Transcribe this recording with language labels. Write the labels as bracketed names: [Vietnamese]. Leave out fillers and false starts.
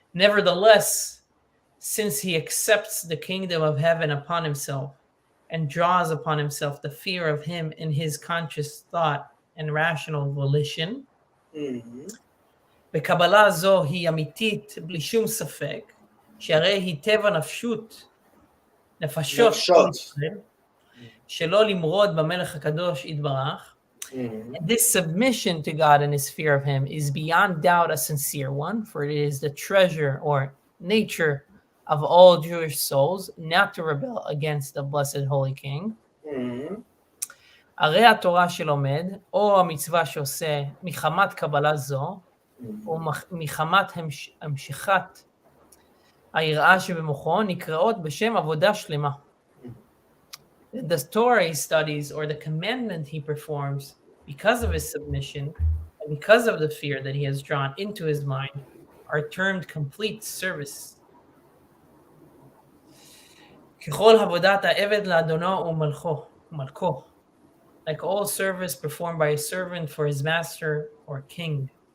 [English] Nevertheless, since he accepts the kingdom of heaven upon himself and draws upon himself the fear of him in his conscious thought and rational volition, [Hebrew] בקבלה זו היא אמיתית בלי שום ספק, שהרי היא טבע נפשות שלא למרוד במלך הקדוש יתברך. [English] This submission to God and his fear of him is beyond doubt a sincere one, for it is the treasure or nature of all Jewish souls not to rebel against the blessed Holy King. [Hebrew] הרי התורה שלומד, או המצווה שעושה מחמת קבלה זו, או מחמת המשכת היראה שבמוחו, נקראות בשם עבודה שלמה. [English] The Torah he studies, or the commandment he performs, because of his submission and because of the fear that he has drawn into his mind, are termed complete service. [Hebrew] ככל עבודת העבד לאדונו ומלכו, [English] like all service performed by a servant for his master or king.